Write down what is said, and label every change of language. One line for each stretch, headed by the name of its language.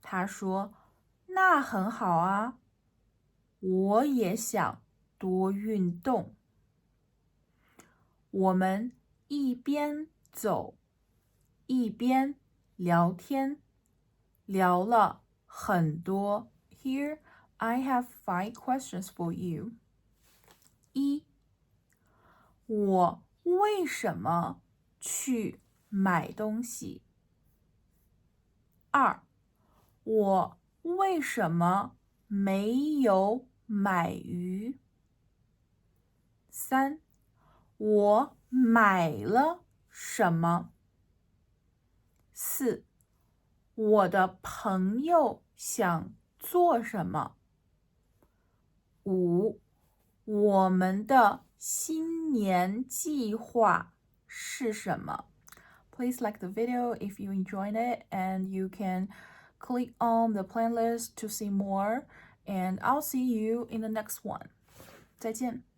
Chinese: 他說：“那很好啊，我也想多運動。” 我們一邊走一邊聊天，聊了很多。
English: Here I have 5 questions for you.
Chinese: 1. 我為什麼去買東西？2. 我為什麼沒有買魚？3. 我買了什麼？4. 我的朋友想做什麼？5. 我們的新年計劃是什麼？
English: Please like the video if you enjoyed it, and you can click on the playlist to see more, and I'll see you in the next one.
Chinese: 再見。